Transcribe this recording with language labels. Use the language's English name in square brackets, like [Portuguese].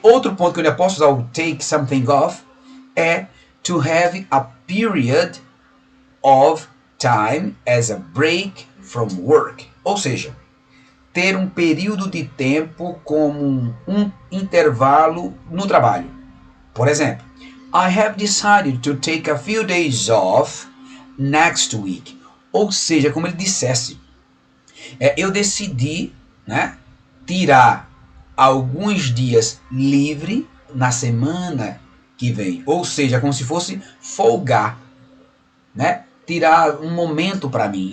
[Portuguese] Outro ponto que eu ainda posso usar o take something off é [English] to have a period of time as a break from work. [Portuguese] Ou seja, ter um período de tempo como um intervalo no trabalho. Por exemplo, [English] I have decided to take a few days off next week. [Portuguese] Ou seja, como ele dissesse, eu decidi, né, tirar alguns dias livre na semana que vem. Ou seja, como se fosse folgar, né, tirar um momento para mim.